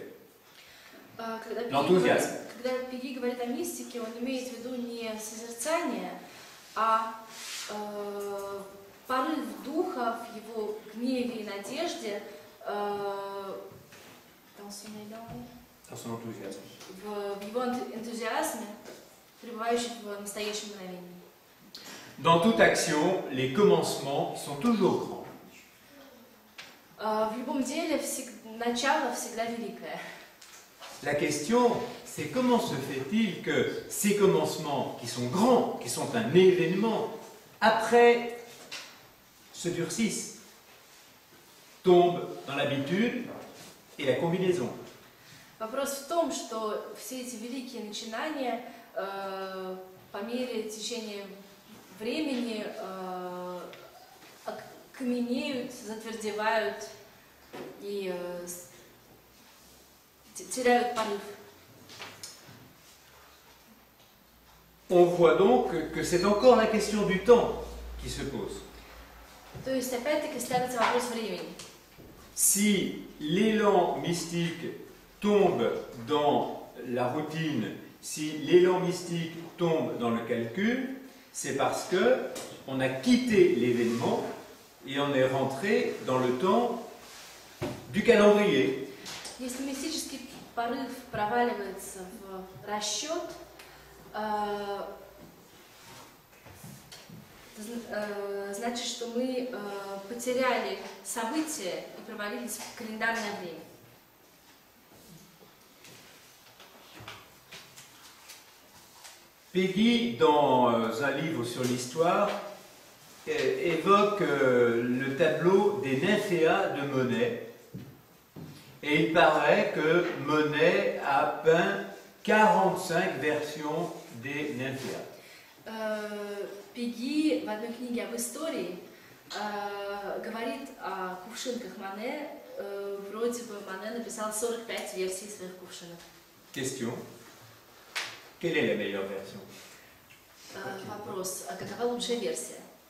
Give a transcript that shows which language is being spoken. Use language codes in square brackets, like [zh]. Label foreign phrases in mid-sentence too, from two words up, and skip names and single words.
[fr] L'enthousiasme. [ru] Когда Пегги говорит о мистике, он имеет в виду не созерцание, а порыв духа в его гневе и надежде, [fr] Dans son enthousiasme. [ru] в его энтузиазме, пребывающий в настоящем мгновении. [fr] Dans toute action, les commencements sont toujours grands. [ru] В любом деле начало всегда великое. [fr] La question, c'est comment se fait-il que ces commencements qui sont grands, qui sont un événement, après se durcissent, tombent dans l'habitude et la combinaison. [ru] Вопрос в том, что все эти великие начинания по мере течения времени каменеют, затвердевают и теряют порыв. [fr] On voit donc que c'est encore la question du temps qui se pose. [ru] То есть опять-таки ставится вопрос времени. [fr] Si l'élan mystique tombe dans la routine, si l'élan mystique tombe dans le calcul, c'est parce que on a quitté l'événement et on est rentré dans le temps du calendrier. [ru] Если мистический порыв проваливается в расчет, значит, что мы потеряли события и провалились в календарное время. [fr] Peggy, dans un livre sur l'histoire, évoque le tableau des nymphéas de Monet. Et il paraît que Monet a peint 45 versions des nymphéas. [ru] Пегги в одной книге об истории говорит о кувшинках Моне. Вроде бы Моне написал 45 версий своих кувшинок. [fr] Question. Quelle est la meilleure version? [ru] Вопрос, а какова лучшая версия?